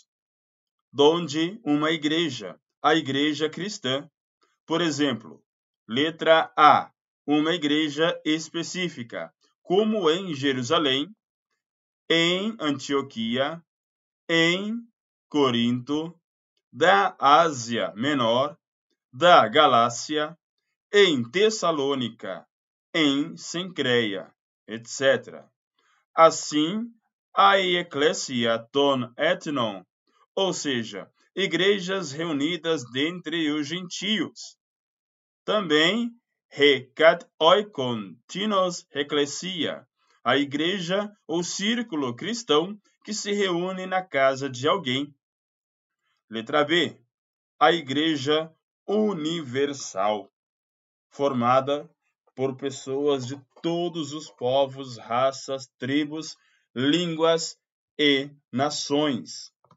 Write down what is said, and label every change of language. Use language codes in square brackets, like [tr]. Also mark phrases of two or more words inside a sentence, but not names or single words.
[pt] donde uma igreja, a igreja cristã, por exemplo, letra A, uma igreja específica, como em Jerusalém, em Antioquia, em Corinto, da Ásia Menor, da Galácia, em Tessalônica, em Cencreia, etc. Assim, a [el] ἐκκλησίαι τῶν ἐθνῶν, [pt] ou seja, igrejas reunidas dentre os gentios. Também, [el] ἡ κατ᾽ οἶκόν τινος ἐκκλησία, [pt] a igreja ou círculo cristão que se reúne na casa de alguém. Letra B, a igreja universal, formada por pessoas de todos os povos, raças, tribos, línguas e nações.